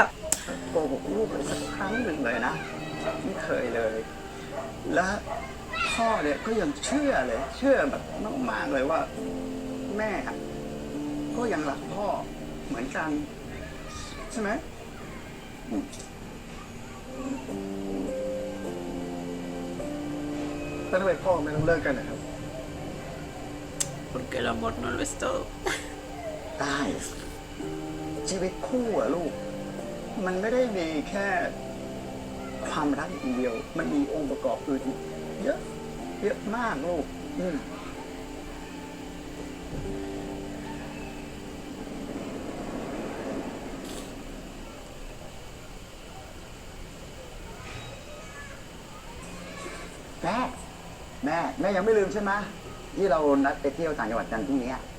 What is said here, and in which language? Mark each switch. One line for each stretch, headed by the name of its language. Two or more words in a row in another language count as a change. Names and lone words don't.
Thai: โกหกลูกเลยสักครั้งหนึ่งเลยนะ ไม่เคยเลย และพ่อเนี่ยก็ยังเชื่อแบบมากๆเลยว่าแม่ก็ยังรักพ่อเหมือนกันใช่ไหม แล้วทำไมพ่อไม่ต้องเลิกกันนะครับ
Spanish: Porque el amor no lo es todo.
Thai: ได้ชีวิตคู่อะลูก มันไม่ได้มีแค่ความรักอย่างเดียว มันมีองค์ประกอบอื่นอีกเยอะมากลูกแม่ยังไม่ลืมใช่ไหมที่เรานัดไปเที่ยวต่างจังหวัดกันพรุ่งนี้